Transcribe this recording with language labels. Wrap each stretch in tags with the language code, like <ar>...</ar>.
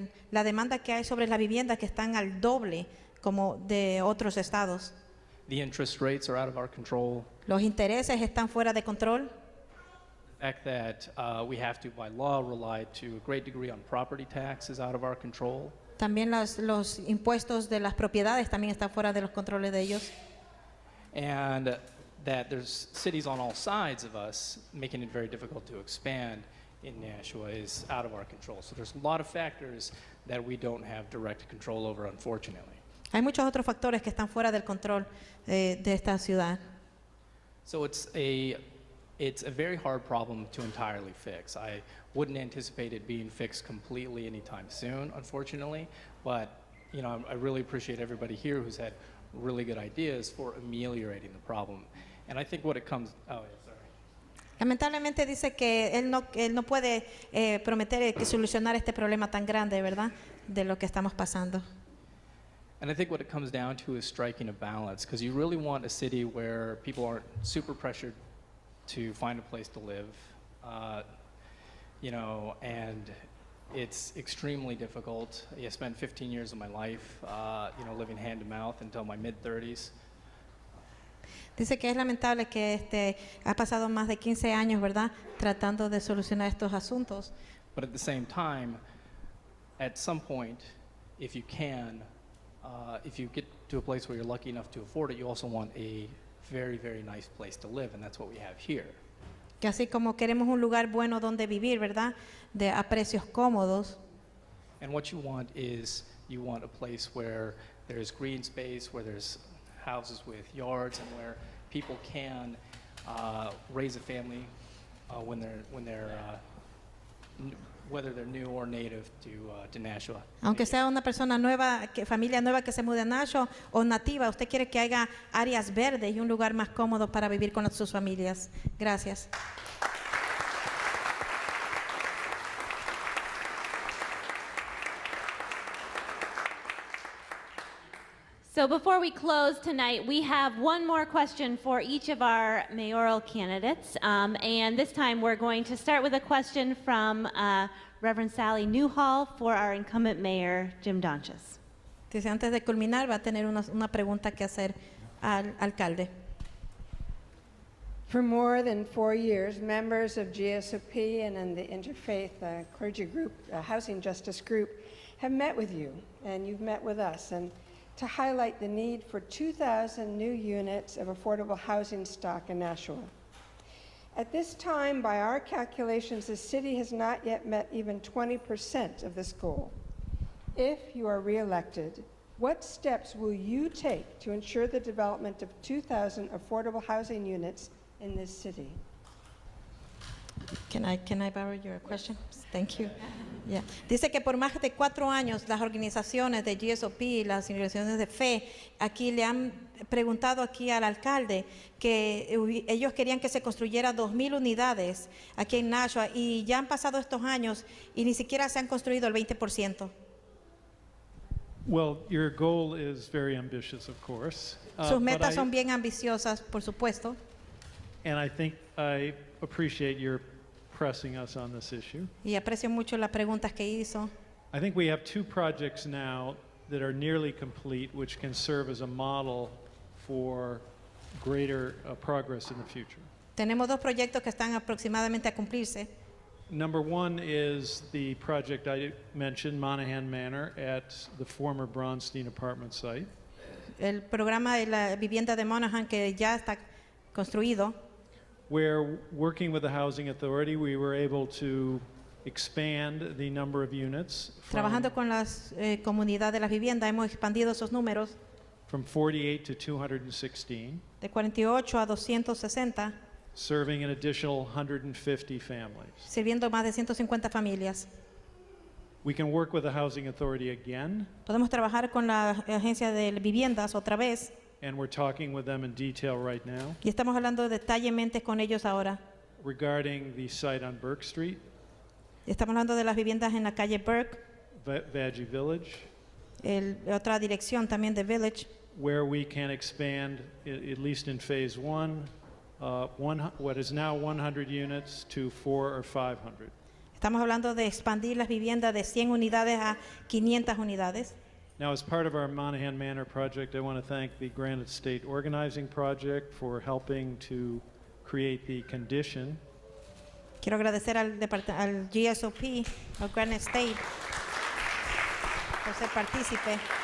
<es>La demanda que hay sobre la vivienda que están al doble como de otros estados.</es> <en>The interest rates are out of our control.</en> <es>Los intereses están fuera de control.</es> <en>The fact that we have to, by law, rely to a great degree on property tax is out of our control.</en> <es>También los impuestos de las propiedades también están fuera de los controles de ellos.</es> <en>And that there's cities on all sides of us making it very difficult to expand in Nashua is out of our control. So there's a lot of factors that we don't have direct control over, unfortunately.</en> <es>Hay muchos otros factores que están fuera del control de esta ciudad.</es> <en>So it's a very hard problem to entirely fix. I wouldn't anticipate it being fixed completely anytime soon, unfortunately. But you know, I really appreciate everybody here who's had really good ideas for ameliorating the problem. And I think what it comes,</en> <es>Lamentablemente dice que él no puede prometer solucionar este problema tan grande, ¿verdad? De lo que estamos pasando.</es> <en>And I think what it comes down to is striking a balance, because you really want a city where people aren't super pressured to find a place to live, you know, and it's extremely difficult. I spent 15 years of my life, you know, living hand to mouth until my mid-30s.</en> <es>Dice que es lamentable que ha pasado más de 15 años, ¿verdad? Tratando de solucionar estos asuntos.</es> <en>But at the same time, at some point, if you can, if you get to a place where you're lucky enough to afford it, you also want a very, very nice place to live, and that's what we have here.</en> <es>Que así como queremos un lugar bueno donde vivir, ¿verdad? A precios cómodos.</es> <en>And what you want is, you want a place where there's green space, where there's houses with yards, and where people can raise a family when they're whether they're new or native to Nashua.</en> <es>Aunque sea una persona nueva, familia nueva que se mude a Nashua o nativa, usted quiere que haya áreas verdes y un lugar más cómodo para vivir con sus familias. Gracias.</es> <en>So before we close tonight, we have one more question for each of our mayoral candidates. And this time we're going to start with a question from Reverend Sally Newhall for our incumbent mayor, Jim Donches.</en> <es>Entonces, antes de culminar, va a tener una pregunta que hacer al alcalde.</es> <en>For more than 4 years, members of GSOP and in the Interfaith clergy group, Housing Justice Group, have met with you, and you've met with us, and to highlight the need for 2,000 new units of affordable housing stock in Nashua. At this time, by our calculations, the city has not yet met even 20% of this goal. If you are reelected, what steps will you take to ensure the development of 2,000 affordable housing units in this city? Can I borrow your question? Thank you. Yeah.</en> <es>Dice que por más de 4 años las organizaciones de GSOP, las organizaciones de fe, aquí le han preguntado aquí al alcalde que ellos querían que se construyera 2,000 unidades aquí en Nashua y ya han pasado estos años y ni siquiera se han construido el 20%.</es> <en>Well, your goal is very ambitious, of course.</en> <es>Sus metas son bien ambiciosas, por supuesto.</es> <en>And I think I appreciate your pressing us on this issue.</en> <es>Y aprecio mucho las preguntas que hizo.</es> <en>I think we have 2 projects now that are nearly complete, which can serve as a model for greater progress in the future.</en> <es>Tenemos 2 proyectos que están aproximadamente a cumplirse.</es> <en>Number 1 is the project I mentioned, Monahan Manor, at the former Bronstein apartment site.</en> <es>El programa de la vivienda de Monahan que ya está construido.</es> <en>Where, working with the Housing Authority, we were able to expand the number of units</en> <es>Trabajando con las comunidades de las viviendas, hemos expandido esos números</es> <en>from 48 to 216,</en> <es>de 48 a 260,</es> <en>serving an additional 150 families.</en> <es>sirviendo más de 150 familias.</es> <en>We can work with the Housing Authority again,</en> <es>Podemos trabajar con la agencia de viviendas otra vez</es> <en>and we're talking with them in detail right now</en> <es>y estamos hablando detallemente con ellos ahora.</es> <en>regarding the site on Burke Street,</en> <es>Estamos hablando de las viviendas en la calle Burke,</es> <en>Vaggie Village,</en> <es>otra dirección también de Village,</es> <en>where we can expand, at least in phase 1, what is now 100 units to 400 or 500.</en> <es>Estamos hablando de expandir las viviendas de 100 unidades a 500 unidades.</es> <en>Now, as part of our Monahan Manor project, I want to thank the Granite State Organizing Project for helping to create the condition</en> <es>Quiero agradecer al GSOP, al Granite State, por ser partícipe,</es>